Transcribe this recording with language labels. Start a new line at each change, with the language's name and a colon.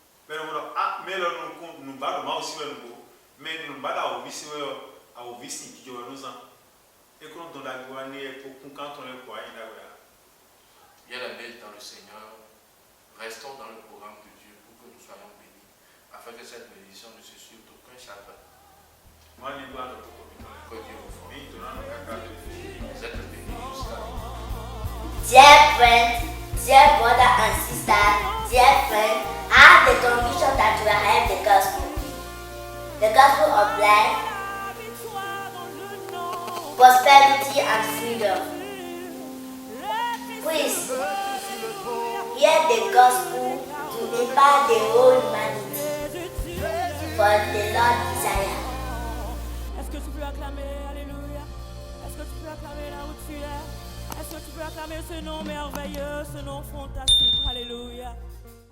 French: pero a melo no bado mal se vendo men no bado ao vice que eu não usa e quando da guane é pour quand on est quoi ainda agora. Bien-aimés dans le Seigneur, restons dans le programme de Dieu pour que nous soyons bénis afin que cette bénédiction ne se suive d'aucun chagrin. Que Dieu vous fortifie. Vous êtes bénis jusqu'à la fin.
English: Dear friends, dear brother and sister, dear friend, have the conviction that you are having the gospel of life, prosperity and freedom. Please hear the gospel to empower the whole humanity, for the Lord desire.
French: Est-ce que tu peux acclamer, alléluia? Est-ce que tu peux acclamer là où tu es? Est-ce que tu peux acclamer ce nom merveilleux, ce nom fantastique, alléluia?